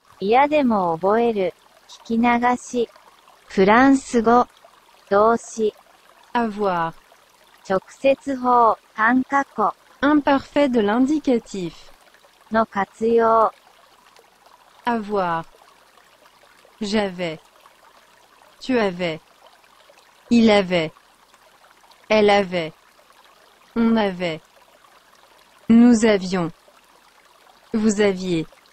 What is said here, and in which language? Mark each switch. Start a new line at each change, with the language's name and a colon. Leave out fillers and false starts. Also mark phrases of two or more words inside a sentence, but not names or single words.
Japanese: 嫌でも覚える。聞き流し。フランス語。動詞。
French: avoir,
Japanese: 直接法。単過去。
French: imparfait de l'indicatif,
Japanese: の活用。
French: avoir, j'avais, tu avais, il avait, elle avait, on avait, nous avions, vous aviez,